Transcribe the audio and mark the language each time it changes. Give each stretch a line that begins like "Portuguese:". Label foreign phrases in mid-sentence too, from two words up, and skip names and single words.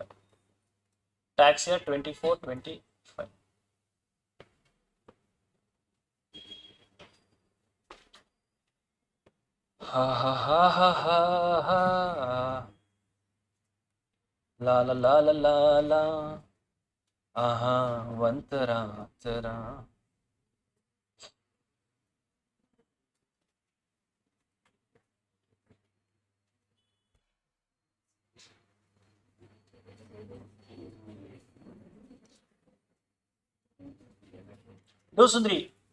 English: Tax year 24-25. Ha ha ha ha ha ha. La la la la la la. Aha, vantara tara.
Hindi: Do Sundri.